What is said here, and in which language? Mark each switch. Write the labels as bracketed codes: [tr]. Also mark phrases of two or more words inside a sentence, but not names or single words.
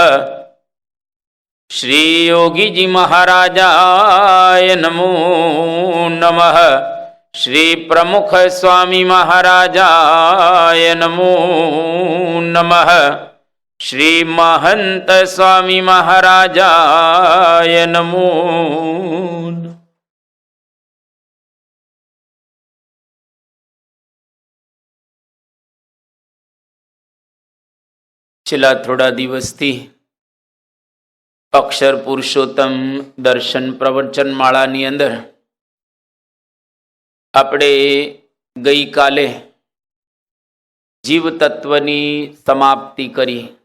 [sa] श्री योगी जी महाराजाय नमो नमः। श्री प्रमुख स्वामी महाराजाय नमो नमः। श्री महंत स्वामी महाराजाय नमो। [gu] છેલ્લા થોડા દિવસથી અક્ષર પુરુષોત્તમ દર્શન પ્રવચન માળાની અંદર આપણે ગઈકાલે જીવ તત્વની સમાપ્તિ કરી